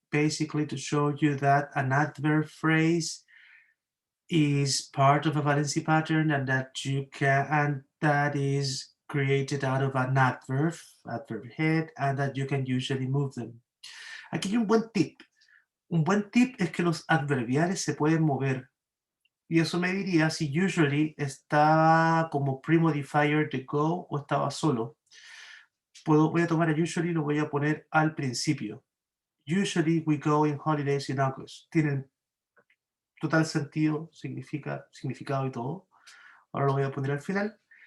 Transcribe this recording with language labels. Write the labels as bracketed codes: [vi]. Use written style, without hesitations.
[en] Basically to show you that an adverb phrase is part of a valency pattern, and that you can, and that is created out of an adverb head, and that you can usually move them. [es] Aquí hay un buen tip. Un buen tip es que los adverbiales se pueden mover. Y eso me diría si usually está como pre-modifier de go o estaba solo. Voy a tomar a usually y lo voy a poner al principio. [en] Usually we go in holidays in August. [es] Tienen total sentido, significado y todo. Ahora lo voy a poner al final.